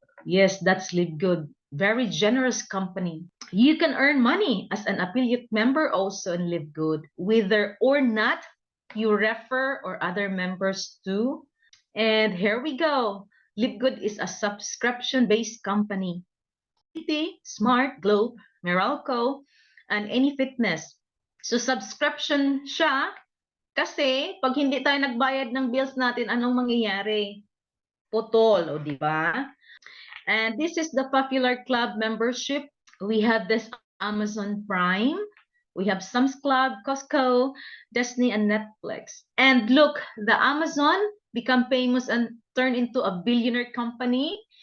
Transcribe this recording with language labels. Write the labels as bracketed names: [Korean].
[English] Yes, that's Live Good. Very generous company. You can earn money as an affiliate member also in Live Good, whether or not you refer or other members too. And here we go. Live Good is a subscription-based company. Smart, Globe, Meralco, and Any Fitness. [Filipino] So subscription siya kasi pag hindi tayo nagbayad ng bills natin, anong mangyayari? Putol, o di ba? [English] And this is the popular club membership. We have this Amazon Prime. We have Sam's Club, Costco, Disney, and Netflix. And look, the Amazon become famous and turn into a billionaire company.